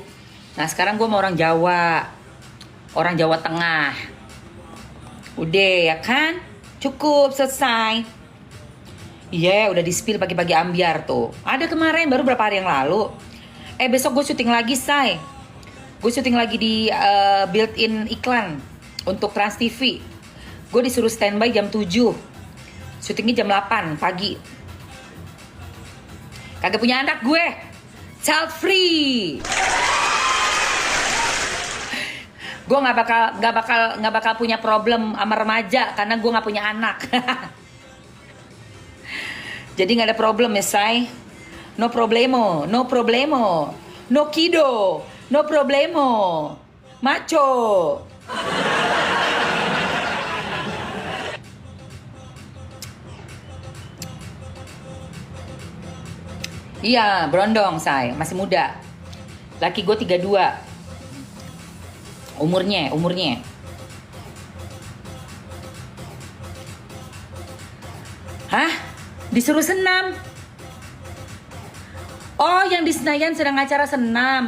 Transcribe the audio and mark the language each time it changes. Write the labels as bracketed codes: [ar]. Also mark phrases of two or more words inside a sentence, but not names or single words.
[id] Nah sekarang gue mau orang Jawa. Orang Jawa Tengah. Udah ya kan? Cukup, selesai. Iya, udah di-spill pagi-pagi ambiar tuh. Ada kemarin, baru berapa hari yang lalu. Besok gue syuting lagi, say. Gue syuting lagi di built-in iklan untuk Trans TV. Gue disuruh standby jam 7. Syutingnya jam 8 pagi. Kagak punya anak gue. [en] Child free. [id] Gue nggak bakal punya problem sama remaja karena gue nggak punya anak. Jadi nggak ada problem ya, say. [es] No problemo. No kido. No problemo. [id] Macho. Iya, berondong, say. Masih muda. Laki gue 32. Umurnya. Hah? Disuruh senam? Oh, yang di Senayan sedang acara senam.